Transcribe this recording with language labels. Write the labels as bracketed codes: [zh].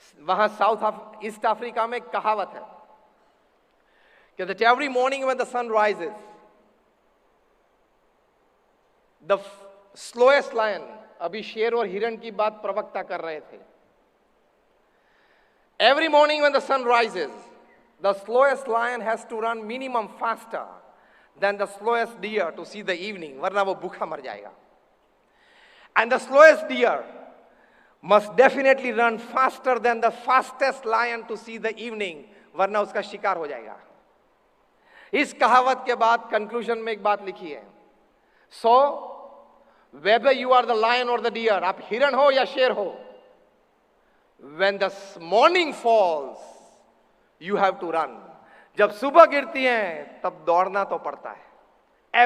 [hi] वहां east Africa में एक कहावत है कि [en] that every morning when the sun rises, the slowest lion, [hi] अभी शेर और हिरण की बात प्रवक्ता कर रहे थे, [en] every morning when the sun rises, the slowest lion has to run minimum faster than the slowest deer to see the evening, [hi] वरना वो भूखा मर जाएगा। [en] And the slowest deer must definitely run faster than the fastest lion to see the evening, [hi] वरना उसका शिकार हो जाएगा। इस कहावत के बाद कंक्लूजन में एक बात लिखी है, [en] so whether you are the lion or the deer, [hi] आप हिरण हो या शेर हो, [en] when the morning falls you have to run, [hi] जब सुबह गिरती है तब दौड़ना तो पड़ता है।